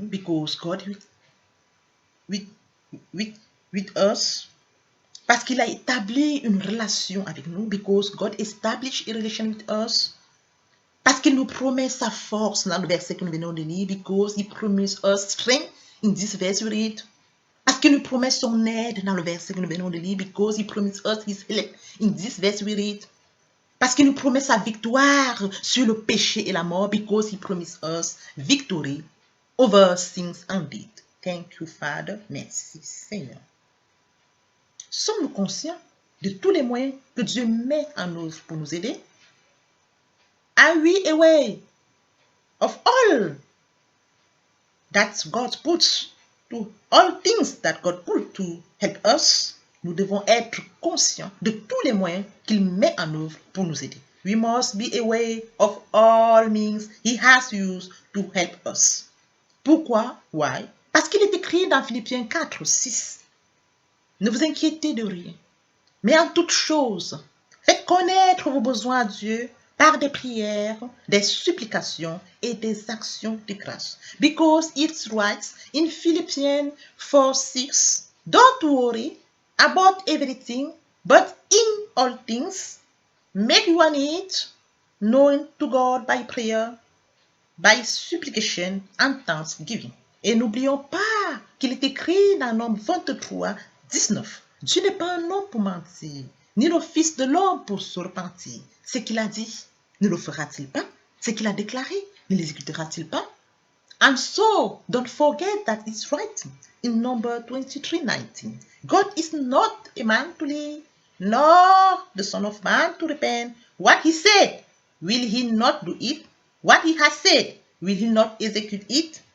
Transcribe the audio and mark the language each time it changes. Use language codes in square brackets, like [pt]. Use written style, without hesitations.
[en] Because God with us, [fr] parce qu'il a établi une relation avec nous. [en] Because God established a relation with us. [fr] Parce qu'il nous promet sa force dans le verset que nous venons de lire. [en] Because he promised us strength in this verse we read. [fr] Parce qu'il nous promet son aide dans le verset que nous venons de lire. [en] Because he promised us his help in this verse we read. [fr] Parce qu'il nous promet sa victoire sur le péché et la mort. [en] Because he promised us victory over sins and death. Thank you, Father. [fr] Merci, Seigneur. Sommes-nous conscients de tous les moyens que Dieu met en œuvre pour nous aider? [en] Are we aware of all that God puts to all things that God put to help us? [fr] Nous devons être conscients de tous les moyens qu'il met en œuvre pour nous aider. [en] We must be aware of all means He has used to help us. [fr] Pourquoi? [en] Why? [fr] Parce qu'il est écrit dans Philippiens 4, 6. Ne vous inquiétez de rien, mais en toute chose, faites connaître vos besoins à Dieu par des prières, des supplications et des actions de grâce. [en] Because it writes in Philippians 4, 6, don't worry about everything, but in all things, make your need known to God by prayer, by supplication and thanksgiving. [fr] Et n'oublions pas qu'il est écrit dans Nombre 23, 19. Dieu n'est pas un homme pour mentir, ni le fils de l'homme pour se repentir. Ce qu'il a dit, ne le fera-t-il pas? Ce qu'il a déclaré, ne l'exécutera-t-il pas? [en] And so, don't forget that it's written in Number 23, 19. God is not a man to lie, nor the son of man to repent. What he said, will he not do it? What he has said, will he not execute it?